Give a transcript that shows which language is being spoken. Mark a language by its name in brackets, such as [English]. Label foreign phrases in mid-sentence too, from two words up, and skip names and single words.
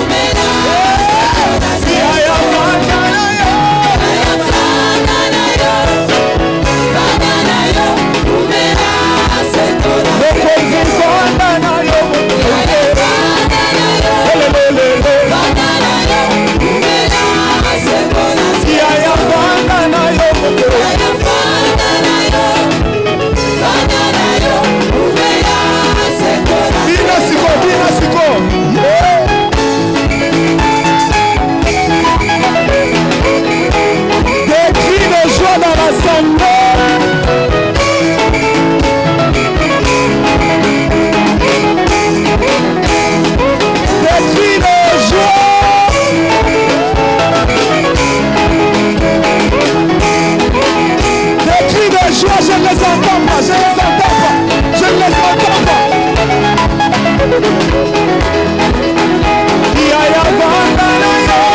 [Lingala] Siaya fana na yo, Mokonzi fana na yo, Siaya fana na yo, Bina siko, bina siko. [French] Des cris de joie dans l'assemblée. Des cris de joie. Des cris de joie, je ne les entends pas, je ne les entends pas, je ne les entends pas. [Lingala] Yaya vanda na yo,